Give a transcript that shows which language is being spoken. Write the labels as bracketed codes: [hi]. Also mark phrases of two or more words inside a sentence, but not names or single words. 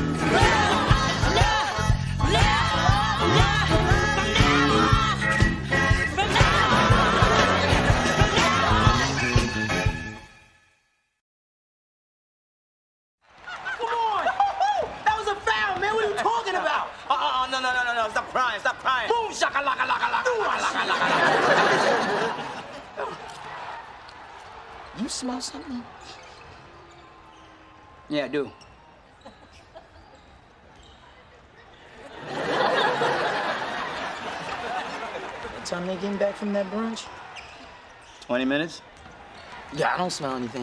[en] Come on! That was a foul, man. What are you talking about? No. Stop crying. Boom, shakalaka, laka, laka, laka, laka, laka. smell something? Yeah, I do. What time they getting back from that brunch? 20 minutes? Yeah, I don't smell anything.